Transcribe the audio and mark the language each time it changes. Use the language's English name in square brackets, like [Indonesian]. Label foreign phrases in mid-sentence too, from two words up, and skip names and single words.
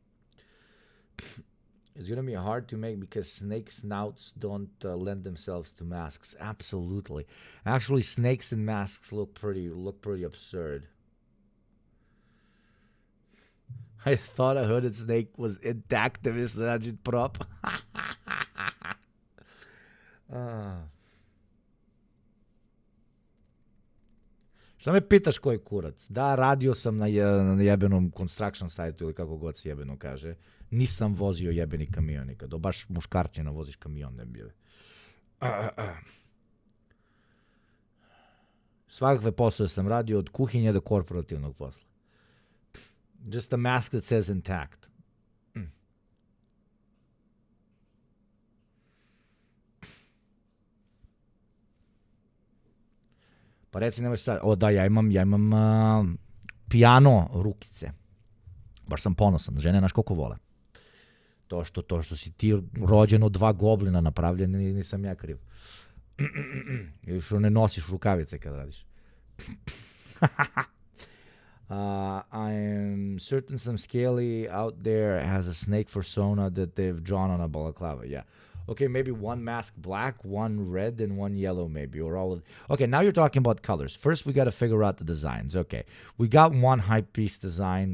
[English] It's gonna be hard to make because snake snouts don't lend themselves to masks. Absolutely. Actually, snakes in masks look pretty absurd. I thought a hooded snake was intact if it's agit prop. [Serbian] Šta me pitaš koji kurac? Da, radio sam na jebenom construction sajtu ili kako god se jebeno kaže. Nisam vozio jebeni kamion nikad. Baš muškarčina voziš kamion, ne bi. Svakakve poslove sam radio od kuhinje do korporativnog posla. [English] Just a mask that says intact. [Serbian] Pa reci nemoj šta. O da, ja imam piano rukice. Baš sam ponosan. Žene naš koliko vole. To što si ti rođen od 2 goblina napravljen, nisam ja kriv. Ili što ne nosiš rukavice kad radiš. [English] I am certain some scaly out there has a snake persona that they've drawn on a balaclava. Yeah. Okay, maybe one mask black, one red, and one yellow maybe, or all of... Okay, now you're talking about colors. First, we got to figure out the designs. Okay, we got one hype piece design.